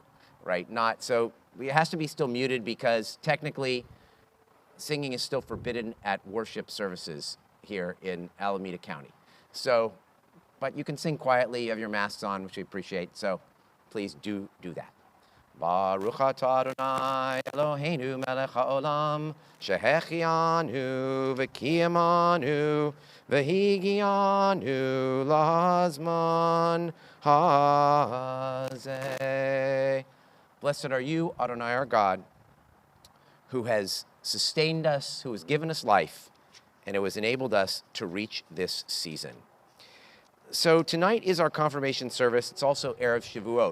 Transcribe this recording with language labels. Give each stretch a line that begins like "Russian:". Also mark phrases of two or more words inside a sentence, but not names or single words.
English: Right, so it has to be still muted because technically singing is still forbidden at worship services here in Alameda County. So, but you can sing quietly, you have your masks on, which we appreciate, so please do that.
Hebrew: ברוך אתה אדני אלהינו מלך העולם, שהחיינו וקיימנו והגיענו לזמן הזה.
English: Blessed are you, Adonai our God, who has sustained us, who has given us life, and who has enabled us to reach this season. So tonight is our confirmation service. It's also
Hebrew: ערב שבועות.